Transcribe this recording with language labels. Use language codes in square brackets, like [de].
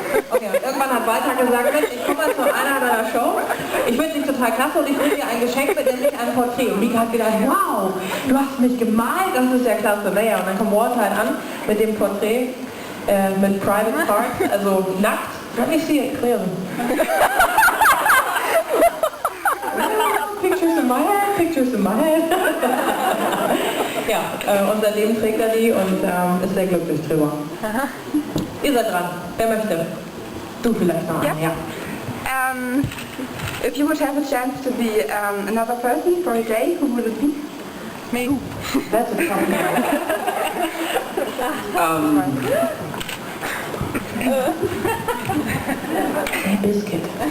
[de] Okay, irgendwann hat Walter gesagt, Mensch, ich komme mal zu einer deiner Show. Ich finde dich total klasse und ich bringe dir ein Geschenk mit, nämlich ein Porträt. Und Mika hat gedacht, wow, du hast mich gemalt, das ist ja klasse. Naja, und dann kommt Walter halt an mit dem Porträt, mit Private Parts, also nackt. [en] Let me see it clearly. Pictures in my head, pictures in my head. [de] Ja, und seitdem trägt er die und ist sehr glücklich drüber. Ihr seid dran. Wer möchte? Du vielleicht noch einen, ja. [en] If you would have a chance to be another person for a day, who would it be? Me. That's a tough Biscuit.